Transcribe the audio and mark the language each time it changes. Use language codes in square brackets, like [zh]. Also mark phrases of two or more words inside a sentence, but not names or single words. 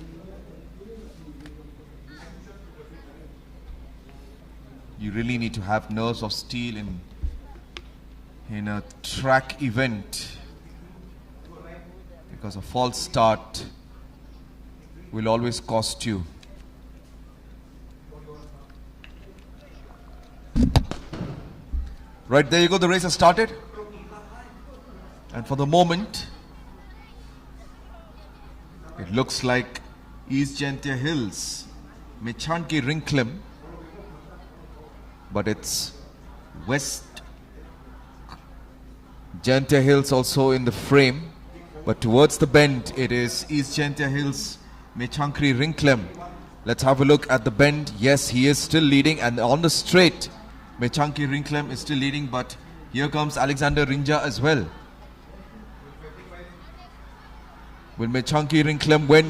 [en] You really need to have nerves of steel in a track event, because a false start will always cost you. Right, there you go, the race has started. And for the moment, it looks like East Jantia Hills, Mechanki Rinklem, but it's West Jantia Hills also in the frame. But towards the bend, it is East Jantia Hills, Mechankri Rinklem. Let's have a look at the bend. Yes, he is still leading, and on the straight, Mechanki Rinklem is still leading, but here comes Alexander Rinja as well. Will Mechanki Rinklem win?